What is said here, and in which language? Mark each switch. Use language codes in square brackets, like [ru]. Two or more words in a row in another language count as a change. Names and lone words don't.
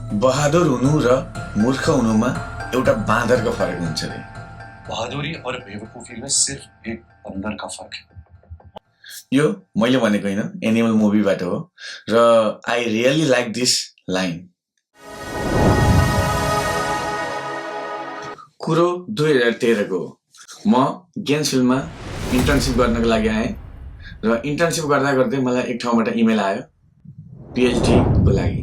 [ne] बहादुर हुनु र मूर्ख हुनुमा एउटा बाँदरको फरक हुन्छ रे। [hi] बहादुरी और बेवकूफी में सिर्फ एक बंदर का फर्क है। [ne] यो मैले भनेको हैन, एनिमल मुभीबाट हो र [en] I really like this line. [ne] कुरो 2013 को हो। म गेन्सभिलमा इन्टर्नसिप गर्नको लागि आएँ र इन्टर्नसिप गर्दा गर्दै मलाई एक ठाउँबाट इमेल आयो पीएचडी को लागि।